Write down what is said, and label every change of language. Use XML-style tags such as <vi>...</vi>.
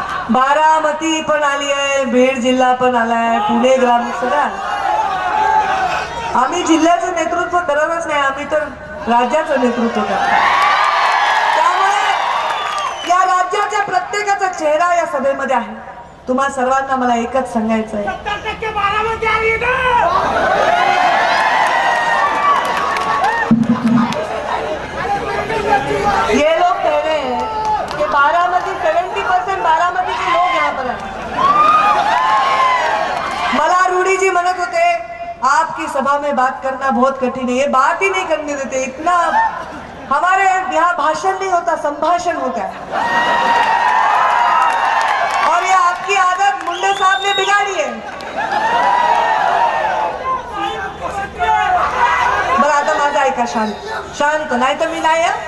<mr>बारामती पण आली आहे, बीड जिल्हा पण आलाय, पुणे ग्रामीण सगळा. आम्ही जिल्ह्याचं नेतृत्व करतच नाही, आम्ही तर राज्याचं नेतृत्व करतो. त्यामुळे या राज्याच्या प्रत्येकाचा चेहरा या सभेमध्ये आहे. तुम्हा सर्वांना मला एकच सांगायचं आहे,</mr> <hi>ये लोग कह रहे हैं कि बारामती 70% बारामती के लोग यहाँ पर हैं.</hi> <mr>मला रूडी जी म्हणत होते,</mr> <hi>आपकी सभा में बात करना बहुत कठिन है. ये बात ही नहीं करने देते. इतना हमारे यहाँ भाषण नहीं होता, संभाषण होता है. और ये आपकी आदत मुंडे साहब ने बिगाड़ी है.</hi> <mr>बरं, आता माझं ऐका, शांत नाही तर मी नाही.</mr>